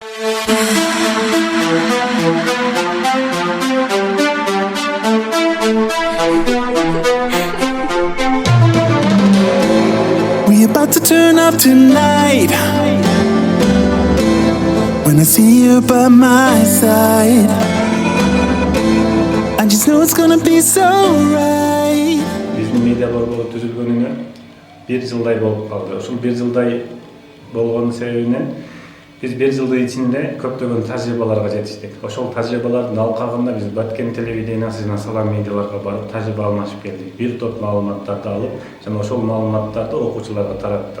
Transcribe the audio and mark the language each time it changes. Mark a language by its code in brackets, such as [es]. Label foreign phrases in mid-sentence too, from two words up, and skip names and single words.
[en] We about to turn up tonight. When I see you by my side, I just know it's gonna be so right. [ky] Bizim Media Borbolu түзүлгөнүнө 1 жылдай болуп калды. Ушул 1 жылдай болгон себебинен biz 1 жылдын ичинде көптөгөн тажрыйбаларга жетиштик. Ошол тажрыйбалардын алкагында биз Баткен телевидениясына салам медиаларга барып тажрыйба алмашып келдик. Бир топ маалыматтарды алып, жана ошол маалыматтарды окуучуларга тараттык.